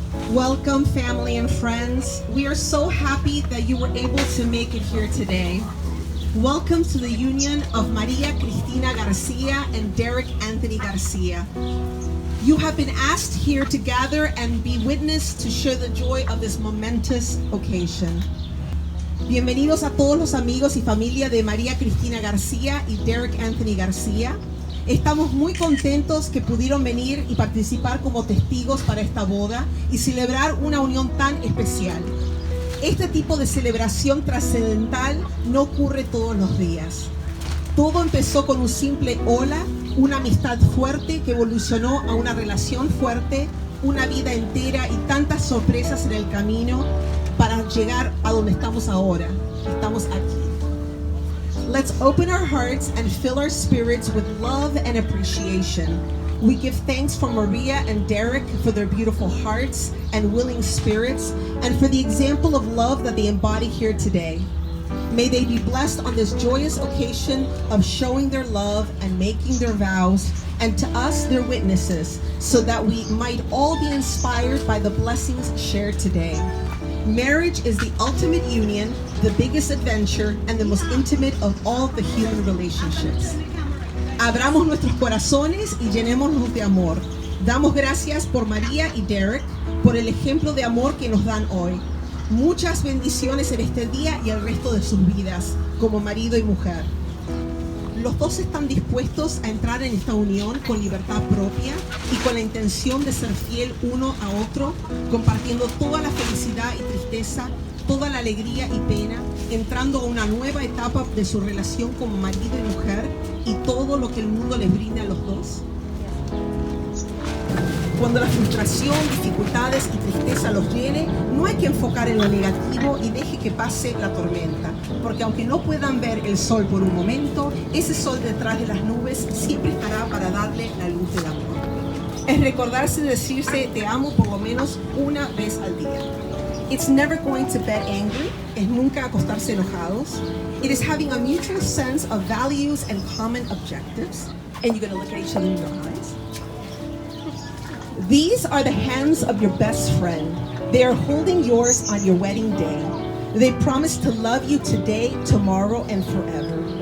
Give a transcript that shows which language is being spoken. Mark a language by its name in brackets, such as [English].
[English] Welcome, family and friends. We are so happy that you were able to make it here today. Welcome to the union of Maria Cristina Garcia and Derrick Anthony Garcia. You have been asked here to gather and be witness to share the joy of this momentous occasion. [Spanish] Bienvenidos a todos los amigos y familia de María Cristina García y Derrick Anthony García. Estamos muy contentos que pudieron venir y participar como testigos para esta boda y celebrar una unión tan especial. Este tipo de celebración trascendental no ocurre todos los días. Todo empezó con un simple hola, una amistad fuerte que evolucionó a una relación fuerte, una vida entera y tantas sorpresas en el camino para llegar a donde estamos ahora. Estamos aquí. [English] Let's open our hearts and fill our spirits with love and appreciation. We give thanks for Maria and Derrick for their beautiful hearts and willing spirits and for the example of love that they embody here today. May they be blessed on this joyous occasion of showing their love and making their vows, and to us, their witnesses, so that we might all be inspired by the blessings shared today. Marriage is the ultimate union, the biggest adventure, and the most intimate of all the human relationships. [Spanish] Abramos nuestros corazones y llenémonos de amor. Damos gracias por María y Derrick, por el ejemplo de amor que nos dan hoy. Muchas bendiciones en este día y el resto de sus vidas, como marido y mujer. Los dos están dispuestos a entrar en esta unión con libertad propia y con la intención de ser fiel uno a otro, compartiendo toda la felicidad y tristeza, toda la alegría y pena, entrando a una nueva etapa de su relación como marido y mujer y todo lo que el mundo les brinda a los dos. Cuando la frustración, dificultades y tristeza los llene, no hay que enfocar en lo negativo y deje que pase la tormenta, porque aunque no puedan ver el sol por un momento, ese sol detrás de las nubes siempre estará para darle la luz del amor. Es recordarse de decirse te amo por lo menos una vez al día. [English] It's never going to bed angry, [Spanish] es nunca acostarse enojados. [English] It is having a mutual sense of values and common objectives. And you're going to look at each other in your eyes. These are the hands of your best friend. They are holding yours on your wedding day. They promise to love you today, tomorrow, and forever.